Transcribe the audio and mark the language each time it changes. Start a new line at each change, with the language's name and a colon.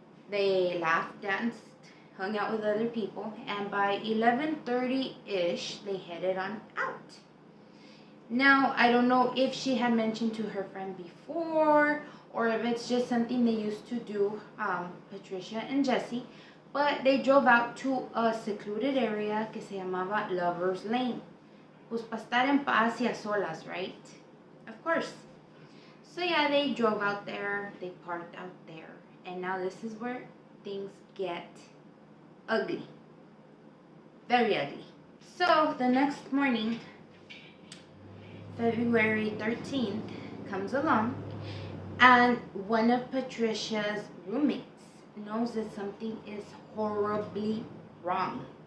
English: They laughed, danced, hung out with other people, and by 11:30-ish, they headed on out. Now, I don't know if she had mentioned to her friend before, or if it's just something they used to do, Patricia and Jesse, but they drove out to a secluded area
Spanish: que se llamaba
English: Lover's Lane.
Spanish: Pues para estar en paz y a solas, right?
English: Of course. So yeah, they drove out there, they parked out there, and now this is where things get ugly. Very ugly. So the next morning, February 13th, comes along, and one of Patricia's roommates knows that something is horribly wrong.